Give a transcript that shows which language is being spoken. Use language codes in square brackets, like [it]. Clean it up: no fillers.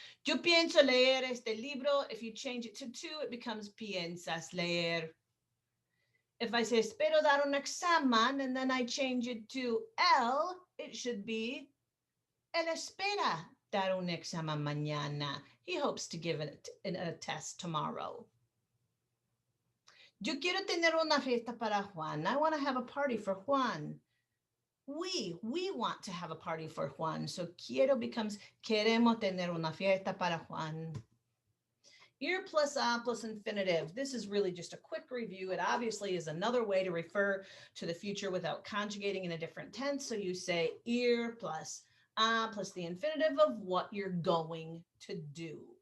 [es] Yo pienso leer este libro. [en] If you change it to to, it becomes [es] piensas leer. [en] If I say [es] espero dar un examen [en] and then I change it to el, it should be [es] él espera dar un examen mañana. [en] He hopes to give a test tomorrow. [es] Yo quiero tener una fiesta para Juan. [en] I want to have a party for Juan. We want to have a party for Juan. [es] So quiero becomes queremos tener una fiesta para Juan. [en] Ir plus a plus infinitive. This is really just a quick review. It obviously is another way to refer to the future without conjugating in a different tense. So you say ir plus a plus the infinitive of what you're going to do.